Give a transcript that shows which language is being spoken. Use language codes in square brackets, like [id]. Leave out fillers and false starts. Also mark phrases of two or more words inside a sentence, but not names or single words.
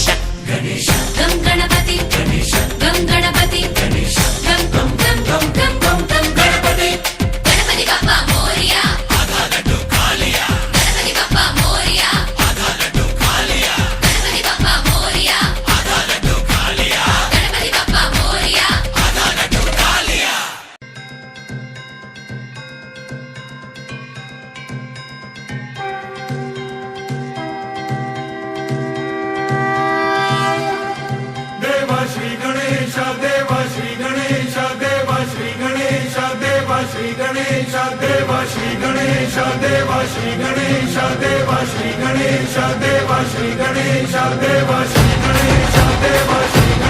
[sa] గం గణపతి గం గణపతి గం గం గం గం గం గం గం గణపతి గణపతి [mr] बाप्पा मोरया गणपती बाप्पा मोरया गणपती बाप्पा मोरया गणपती बाप्पा मोरया [hi] देवा श्री गणेश देवा श्री गणेश देवा श्री गणेश देवा श्री गणेश देवा श्री गणेश देवा श्री गणेश देवा श्री गणेश देवा श्री गणेश देवा श्री गणेश देवा श्री